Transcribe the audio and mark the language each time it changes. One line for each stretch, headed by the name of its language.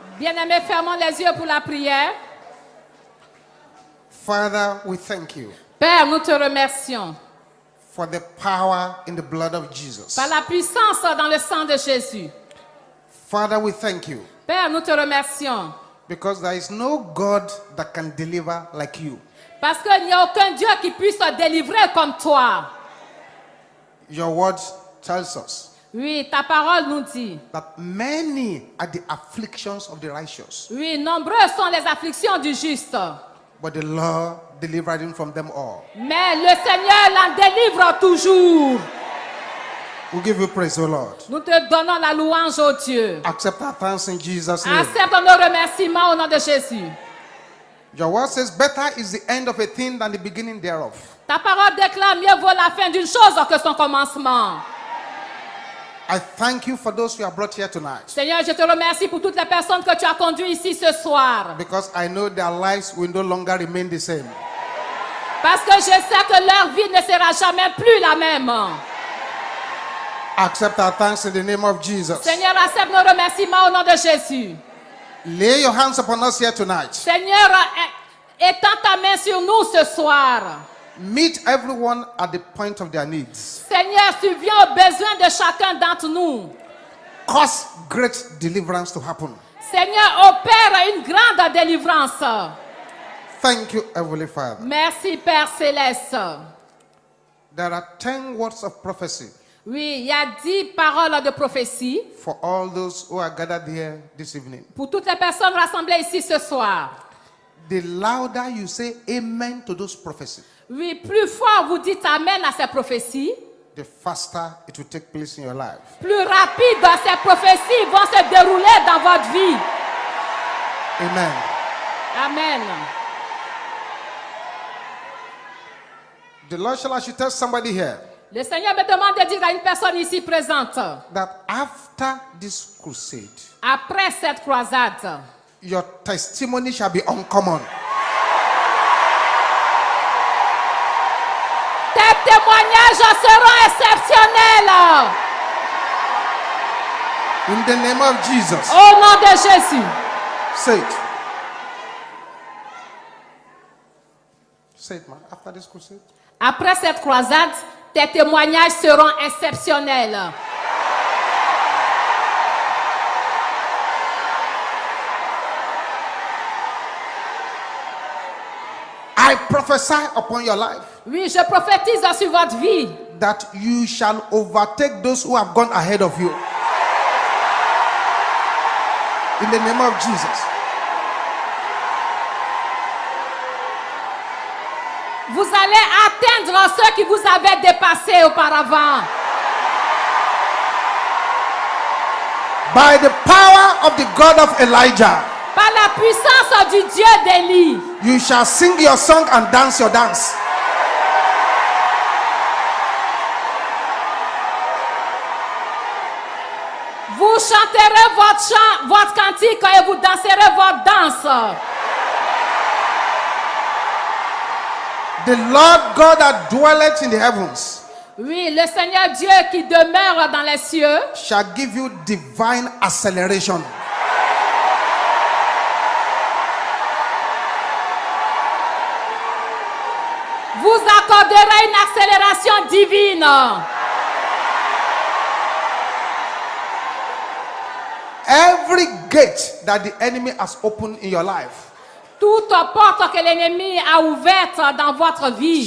French: Bien-aimés, fermons les yeux pour la prière.
English: Father, we thank you
French: Père, nous te remercions
English: for the power in the blood of Jesus.
French: par la puissance dans le sang de Jésus.
English: Father, we thank you
French: Père, nous te remercions
English: because there is no God that can deliver like you.
French: parce qu'il n'y a aucun Dieu qui puisse te délivrer comme toi.
English: Your word tells us
French: Oui, ta parole nous dit.
English: that many are the afflictions of the righteous,
French: Oui, nombreuses sont les afflictions du juste.
English: but the Lord delivered him from them all.
French: Mais le Seigneur l'en délivre toujours.
English: We give you praise, O Lord.
French: Nous te donnons la louange au Dieu.
English: Accept our thanks in Jesus' name.
French: Accepte nos remerciements au nom de Jésus.
English: Your word says, better is the end of a thing than the beginning thereof.
French: Ta parole déclare mieux vaut la fin d'une chose que son commencement.
English: I thank you for those who are brought here tonight,
French: Seigneur, je te remercie pour toutes les personnes que tu as conduites ici ce soir.
English: because I know their lives will no longer remain the same.
French: Parce que je sais que leur vie ne sera jamais plus la même.
English: Accept our thanks in the name of Jesus.
French: Seigneur, accepte nos remerciements au nom de Jésus.
English: Lay your hands upon us here tonight.
French: Seigneur, étends ta main sur nous ce soir.
English: Meet everyone at the point of their needs.
French: Seigneur, tu viens aux besoins de chacun d'entre nous.
English: Cause great deliverance to happen.
French: Seigneur, opère une grande délivrance.
English: Thank you, Heavenly Father.
French: Merci, Père Céleste.
English: There are 10 words of prophecy
French: Oui, il y a 10 paroles de prophétie
English: for all those who are gathered here this evening.
French: pour toutes les personnes rassemblées ici ce soir.
English: The louder you say amen to those prophecies,
French: Oui, plus fort vous dites Amen à ces prophéties,
English: the faster it will take place in your life.
French: plus rapide ces prophéties vont se dérouler dans votre vie.
English: Amen.
French: Amen.
English: The Lord shall actually tell somebody here
French: Le Seigneur me demande de dire à une personne ici présente,
English: that after this crusade,
French: après cette croisade,
English: your testimony shall be uncommon.
French: tes témoignages seront exceptionnels.
English: In the name of Jesus.
French: Au nom de Jésus.
English: Say it. Say it, man. After this crusade.
French: Après cette croisade, tes témoignages seront exceptionnels.
English: I prophesy upon your life
French: Oui, je prophétise sur votre vie
English: that you shall overtake those who have gone ahead of you. In the name of Jesus.
French: Vous allez atteindre ceux qui vous avaient dépassé auparavant.
English: By the power of the God of Elijah,
French: Par la puissance du Dieu d'Élie,
English: you shall sing your song and dance your dance.
French: vous chanterez votre chant, votre cantique et vous danserez votre danse.
English: The Lord God that dwelleth in the heavens
French: Oui, le Seigneur Dieu qui demeure dans les cieux
English: shall give you divine acceleration.
French: vous accordera une accélération divine.
English: Every gate that the enemy has opened in your life
French: Toute porte que l'ennemi a ouverte dans votre vie